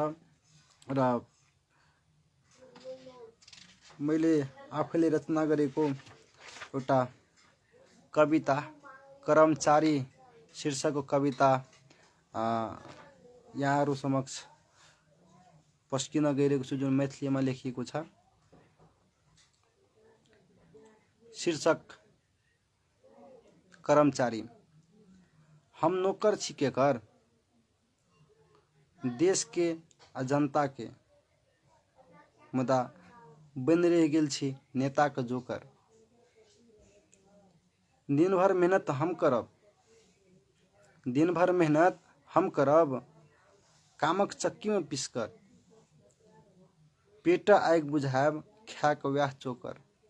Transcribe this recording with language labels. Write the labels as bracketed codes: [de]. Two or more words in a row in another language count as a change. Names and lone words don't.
[ne] र मैले आफैले रचना गरेको एउटा कविता कर्मचारी शीर्षकको कविता यहाँहरू समक्ष पस्किन गइरहेको छु, जुन मैथिलीमा लेखिएको छ। शीर्षक कर्मचारी। [mai] हम नौकर छी केकर, देश के आ जनता के, मुदा बन रह गेल छी नेता के जोकर। दिनभर मेहनत हम करब, दिनभर मेहनत हम करब, कामक चक्की में पिसकर, पेट आगि बुझायब खाक व्याह चोकर।